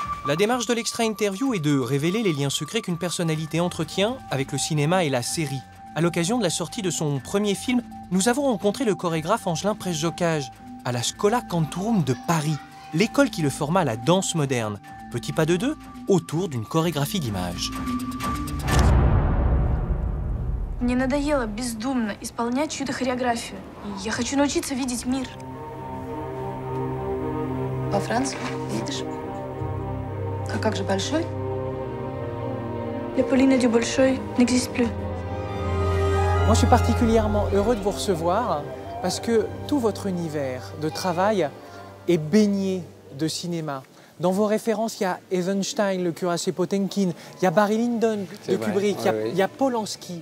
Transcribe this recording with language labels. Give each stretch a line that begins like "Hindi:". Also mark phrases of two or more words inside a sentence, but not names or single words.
French: La démarche de l'extra interview est de révéler les liens secrets qu'une personnalité entretient avec le cinéma et la série. À l'occasion de la sortie de son premier film, nous avons rencontré le chorégraphe Angelin Preszocage à la Schola Cantorum de Paris, l'école qui le forma à la danse moderne. Petit pas de deux, autour d'une chorégraphie d'images.
Russian: Мне надоело бездумно исполнять чью-то хореографию. Я хочу научиться видеть мир. Во Франции, видишь? А как же Большой?
French: La Pauline du Bolshoi n'existe plus. Moi, je suis particulièrement heureux de vous recevoir parce que tout votre univers de travail est baigné de cinéma. Dans vos références, il y a Eisenstein, le cuirassé Potemkin, il y a Barry Lyndon de Kubrick, il y a Polanski.